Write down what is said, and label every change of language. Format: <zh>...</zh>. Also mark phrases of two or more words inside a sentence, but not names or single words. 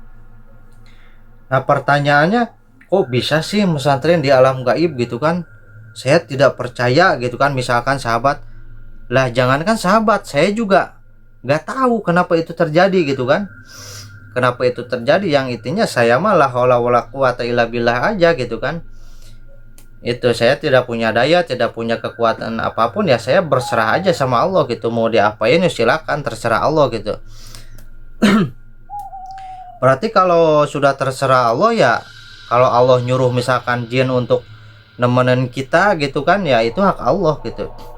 <id>Nah pertanyaannya, kok bisa sih pesantren di alam gaib gitu kan? Saya tidak percaya gitu kan. Misalkan sahabat, lah jangankan sahabat, saya juga nggak tahu kenapa itu terjadi gitu kan. Yang intinya saya mah</id> <ar>لا حول ولا قوة إلا بالله</ar> <id>aja gitu kan. Itu saya tidak punya daya, tidak punya kekuatan apapun, ya saya berserah aja sama Allah gitu. Mau diapain ya silakan, terserah Allah gitu. Berarti kalau sudah terserah Allah ya, kalau Allah nyuruh misalkan jin untuk nemenin kita gitu kan, ya itu hak Allah gitu.</id>